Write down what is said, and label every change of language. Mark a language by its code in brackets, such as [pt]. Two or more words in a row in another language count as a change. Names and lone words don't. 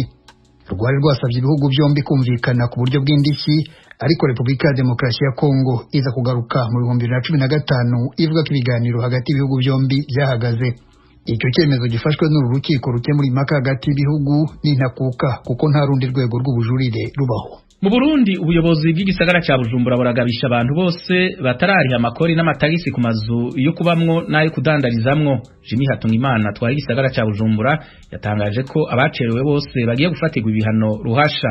[rw] Rwari rwasabye ibihugu byombi kumvikana ku buryo bw'indishyi, ariko Repubulika ya Demokarasi ya Kongo iza kugaruka mu 2015 ivuga ko ibiganiro hagati y'ibihugu byombi byahagaze. Icyo cyemezo gifashwe n'uru rukiko rukemura impaka hagati y'ibihugu n'intakuka kuko nta rundi rwego rw'ubujurire rubaho. [rn] Mu Burundi ubuyobozi bw'igisagara ca Bujumbura buragabisha abantu bose batarariha amakori n'amatagisi ku mazu yo kubamwo n'ayo kudandarizamwo. Jimmy Hatungimana twari igisagara ca Bujumbura yatangaje ko abacerewe bose bagiye gufatirwa ibihano ruhasha.